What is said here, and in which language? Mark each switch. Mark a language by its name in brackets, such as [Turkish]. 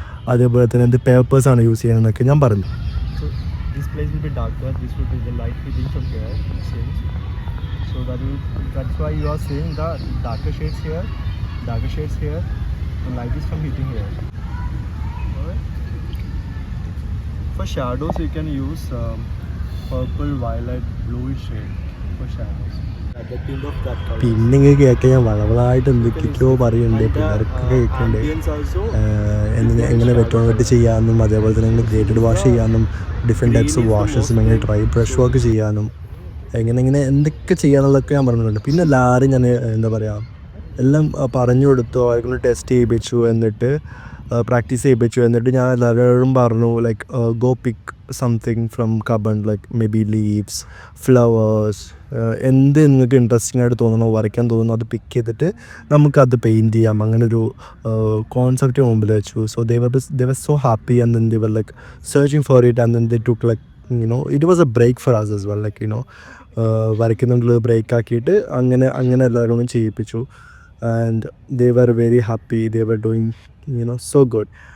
[Malayalam] അതേപോലെ തന്നെ എന്ത് പേപ്പേഴ്സാണ് യൂസ് ചെയ്യുന്നതെന്നൊക്കെ ഞാൻ പറഞ്ഞു. [English] So this place will be darker. This will be the light hitting from here. Change. So that's why you are seeing the darker shades here, and light is from hitting here. Alright. For shadows, you can use purple, violet, bluish shade for shadows. At the tint of that color. [Malayalam] പിന്നെ ഇങ്ങനെ കേൾക്കാൻ ഞാൻ വളവളായിട്ട് എന്തൊക്കെയോ പറയുന്നുണ്ട്, പിള്ളേർക്ക് കേൾക്കുന്നുണ്ട് [English] Ambience also. [Malayalam] എങ്ങനെ വെട്ടോൺവെട്ട് ചെയ്യാമെന്നും അതേപോലെ തന്നെ എങ്ങനെ ഗ്രേറ്റഡ് വാഷ് ചെയ്യാമെന്നും ഡിഫറെൻറ്റ് ടൈപ്സ് ഓഫ് വാഷസും എങ്ങനെ ഡ്രൈ ബ്രഷ് വർക്ക് ചെയ്യാനും എങ്ങനെ എന്തൊക്കെ ചെയ്യാന്നുള്ളതൊക്കെ ഞാൻ പറഞ്ഞിട്ടുണ്ട്. പിന്നെ എല്ലാവരും ഞാൻ എന്താ പറയുക എല്ലാം പറഞ്ഞു കൊടുത്തു, അവർക്ക് ടെസ്റ്റ് ചെയ്യിപ്പിച്ചു, എന്നിട്ട് പ്രാക്ടീസ് ചെയ്യിപ്പിച്ചു. എന്നിട്ട് ഞാൻ എല്ലാവരോടും പറഞ്ഞു [English] like go pick something from Cubbon, like may be leaves, flowers, [Malayalam] എന്ത് നിങ്ങൾക്ക് ഇൻട്രസ്റ്റിംഗ് ആയിട്ട് തോന്നണോ, വരയ്ക്കാൻ തോന്നുന്നു അത് പിക്ക് ചെയ്തിട്ട് നമുക്കത് പെയിൻറ്റ് ചെയ്യാം. അങ്ങനെ ഒരു കോൺസെപ്റ്റ് മുമ്പിൽ വെച്ചു. [English] so they were so happy and then they were like searching for it and then they took like it was a break for us as well, like [Malayalam] വരയ്ക്കുന്നുള്ളത് break ആക്കിയിട്ട് അങ്ങനെ എല്ലാവരോടും ചെയ്യിപ്പിച്ചു. [English] And they were very happy, they were doing so good.